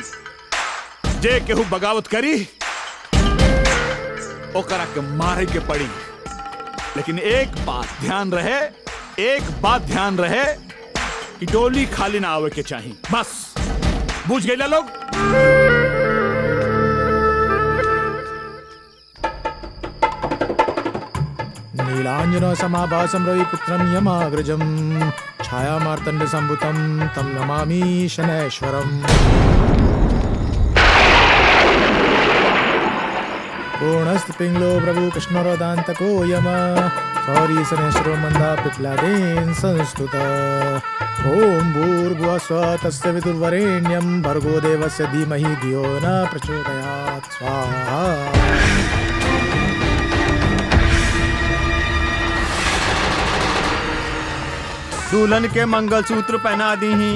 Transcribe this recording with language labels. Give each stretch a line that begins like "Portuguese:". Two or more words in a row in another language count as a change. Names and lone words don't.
Bhojpuri: जे केहू बगावत करी ओकरा के मारे के पड़ी। लेकिन एक बात ध्यान रहे कि डोली खाली ना आवे के चाहिए। बस बुझ गए लोग?
Sanskrit: नीलांजन समाभासं रविपुत्रं यमाग्रजं छायामार्तण्ड संभुतं तं नमामि शनैश्वरम्। पूर्णस्त पिंगलो प्रभु कृष्णरोदान्तको यम सौरी शनैश्वरो मंदा पिप्लादेन संस्तुत। ओम भूर्भुवः स्वः तस्य विदुर्वरेण्यं भर्गो देवस्य धीमहि धियो न प्रचोदयात्। स्वाहा।
Bhojpuri: दुल्हन के मंगलसूत्र पहना दी ही।